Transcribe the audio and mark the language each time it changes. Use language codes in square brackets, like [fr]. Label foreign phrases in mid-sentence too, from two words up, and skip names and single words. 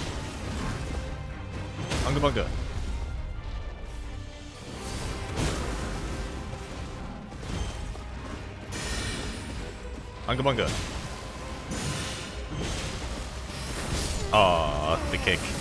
[en] Unga bunga. Unga bunga. Aw, the kick.